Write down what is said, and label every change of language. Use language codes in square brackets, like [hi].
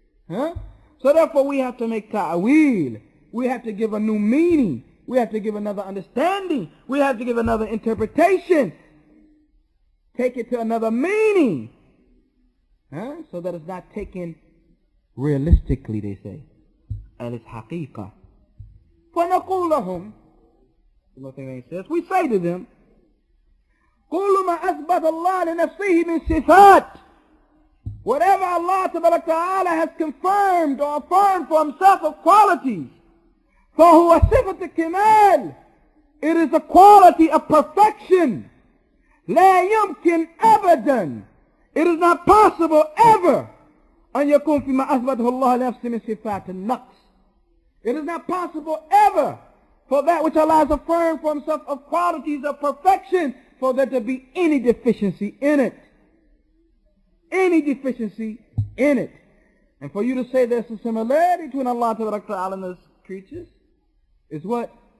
[en] So therefore we have to make ta'wil. We have to give a new meaning. We have to give another understanding. We have to give another interpretation. Take it to another meaning. So that it's not taken realistically, they say. And it's haqiqah. [ar] فَنَقُولُ لَهُمْ, [en] the thing they says, we say to them, [ar] كُلُّ مَا أَثْبَتَ اللَّهُ لِنَفْسِهِ مِنْ صِفَاتٍ. [en] Whatever Allah Ta'ala has confirmed or affirmed for Himself of qualities, [ar] فَهُوَ صِفَةُ الكمال. [en] It is a quality of perfection. [ar] لا يمكن أبدا. [en] It is not possible ever [ar] أن يكون فيما أثبته الله لنفسه من صفات النقص. [en] It is not possible ever for that which Allah has affirmed for Himself of qualities of perfection, for there to be any deficiency in it. Any deficiency in it. And for you to say there's a similarity between Allah Ta'ala and His creatures is what?